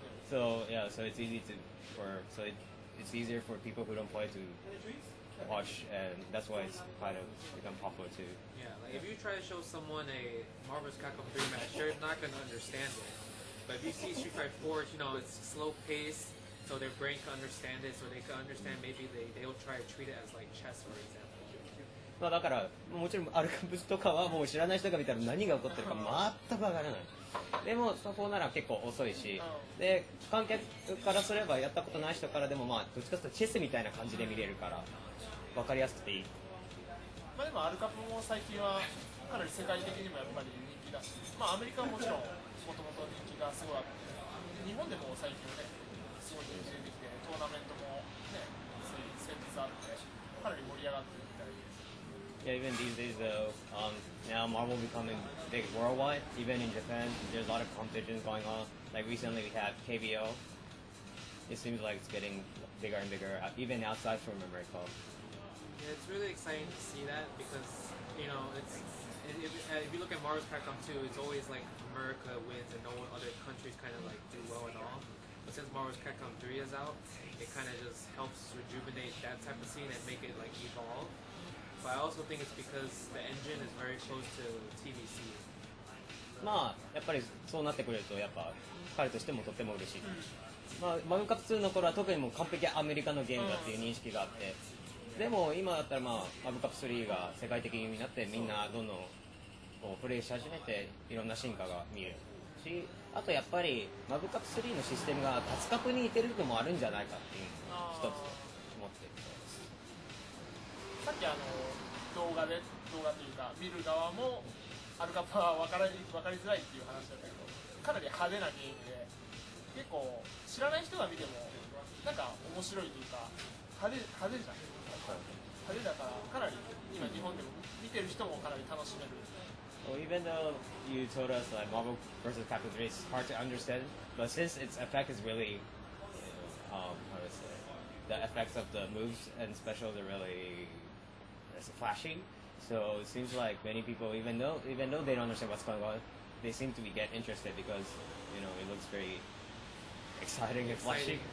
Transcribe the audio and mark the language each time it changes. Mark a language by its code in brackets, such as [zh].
[en] So yeah, so it's it's easier for people who don't play to watch, and that's why it's kind of become popular too. Yeah, like if you try to show someone a Marvel's Capcom 3 match, they're not going to understand it. But if you see Street Fighter 4, you know, it's slow paced, so their brain can understand it, so they can understand maybe they'll try to treat it as like chess, for example. [ja] まあだからもちろんアルカブスとかはもう知らない人が見たら何が起こってるか全くわからない。でもスタフォーなら結構遅いし、で観客からすればやったことない人からでもまあどっちかというとチェスみたいな感じで見れるから分かりやすくていい。まあでもアルカプも最近はかなり世界的にもやっぱり人気だし、まあアメリカはもちろんもともと人気がすごいあって、日本でも最近はねすごい人気出てきてトーナメントもね先日あってかなり盛り上がってるみたいです。 [en] Yeah, even these days though, now Marvel becoming big worldwide. Even in Japan, there's a lot of competitions going on. Like recently we had KBO. It seems like it's getting bigger and bigger, even outside from America. Yeah, it's really exciting to see that because, you know, if you look at Marvel's Capcom 2, it's always like America wins and no other countries kind of like do well at all. But since Marvel's Capcom 3 is out, it kind of just helps rejuvenate that type of scene and make it like evolve. But I also think it's because the engine is very close to TVC. [ja] まあやっぱりそうなってくれるとやっぱ彼としてもとっても嬉しい。まあマグカップ2の頃は特にもう完璧アメリカのゲームだっていう認識があって、でも今だったらまあマグカップ3が世界的になってみんなどんどんこうプレイし始めていろんな進化が見えるし、あとやっぱりマグカップ3のシステムが達格に似てるのもあるんじゃないかっていう一つ思っている。さっき動画というか見る側もアルカプは分かりづらいっていう話だったけど、かなり派手なゲームで結構知らない人が見てもなんか面白いというか派手じゃん。派手だからかなり今日本でも見てる人もかなり楽しめる。 [en] Well, even though you told us like Marvel vs. Capcom 3 is hard to understand, but since its effect is really, how to say, the effects of the moves and specials are really flashy. So it seems like many people, even though they don't understand what's going on, they seem to be get interested because it looks very exciting and flashy.